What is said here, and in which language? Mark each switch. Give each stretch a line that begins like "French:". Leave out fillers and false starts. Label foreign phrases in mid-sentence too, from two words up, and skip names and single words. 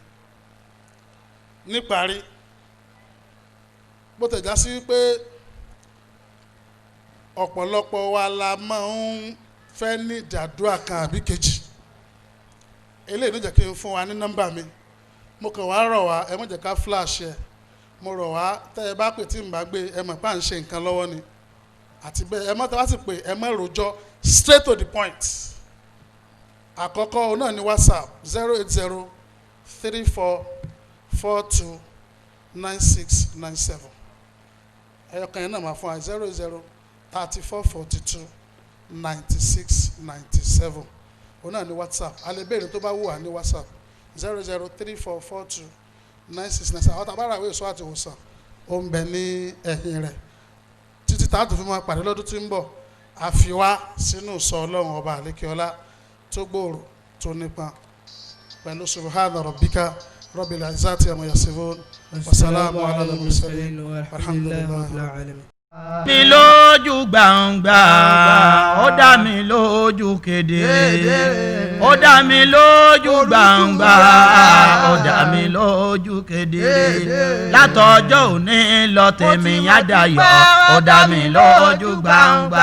Yoruba: níparí bó tẹ̀já sí pé ọ̀pọ̀lọpọ̀ wa la máa ń fẹ́ ní ìdádúrà kan àbí kejì eléyìí ló jẹ́ kí n fún wa ní nọ́mbà mi mo kàn wá rọ̀ wá ẹ má jẹ́ ká flash ẹ̀ mo rọ̀ wá tẹ́ ẹ bá pè tí n bá gbé ẹ mọ̀ pé à ń ṣe nǹkan lọ́wọ́ ni àti bẹ́ẹ̀ ẹ má tẹ́ wá sì pé ẹ má rojọ́
English: straight to the point
Yoruba: àkọ́kọ́ òun náà ní WhatsApp 08034429697 ẹyọkan yẹn náà máa fún wa 0034429697 òun náà ní WhatsApp alẹ́ béèrè tó bá wù wá ní WhatsApp 003442969 àwọn tàbára àwọn èso àti ìwòsàn ó ń bẹ ní ẹ̀yìn rẹ̀ títí táàtù fi máa pàdé lọ́dún tí ń bọ̀ àfiwá sínú sọ ọlọ́run ọba àlékeọlá tó gbòòrò tó nípa pẹ̀lú
Arabic: سبحان ربك رب العزة عما يصفون وسلام على المرسلين والحمد لله.
Yoruba: mi lójú gbangba ó dá mi lójú kedere ó dá mi lójú gbangba ó dá mi lójú kedere látọjọ́ òní lọ tèmi àdáyọ̀ ó dá mi lójú gbangba